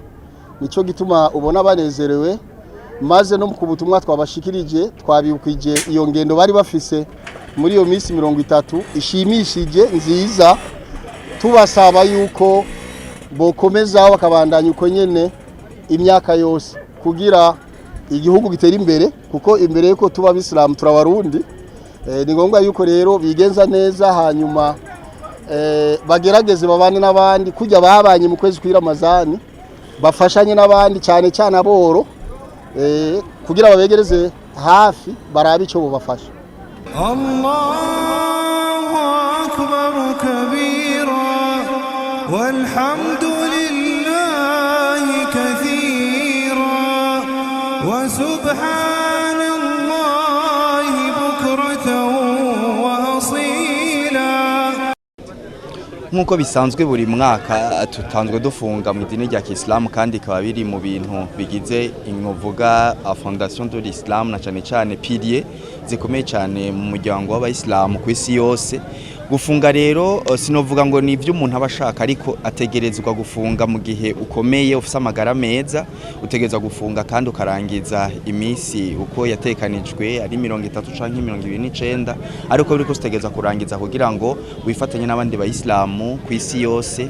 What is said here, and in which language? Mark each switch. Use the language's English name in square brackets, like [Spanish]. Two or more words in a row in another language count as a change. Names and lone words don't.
[Rundi] Nico gituma ubona banezerewe maze no ku butumwa twabashikirije twabibukije iyo ngendo bari bafise muri iyo minsi 30 ishimishije nziza tubasaba yuko bokomeza bakabandanya uko nyene imyaka yose kugira igihugu gitera imbere kuko imbere yuko tuba abisilamu turabarundi ni ngombwa yuko rero bigenza neza hanyuma bagerageze babane n'abandi kujya babanye mu kwezi kwa Ramazani bafashanye n'abandi cyane cyane aboro kugira babegereze hafi barabe ico bobafasha. [Arabic] الله أكبر كبيرا والحمد لله كثيرا وسبحان الله بكرة وأصيلا. [Rundi] Nkuko bisanzwe buri mwaka tutanzwe dufunga mu idini rya Islam kandi ikaba biri mu bintu bigize inkuvuga [French] Fondation de l'Islam [Rundi] na cyane pilier zikomeye cyane mu muryango w'abayisilamu ku isi yose. Gufunga rero sinovuga ngo ni ibyo umuntu abashaka ariko ategerezwa gufunga mu gihe ukomeye ufise amagara meza utegerezwa gufunga kandi ukarangiza iminsi uko yatekanijwe ari 30 canke 29 ariko biriko utegerezwa kurangiza kugira ngo wifatanye n'abandi bayisilamu ku isi yose.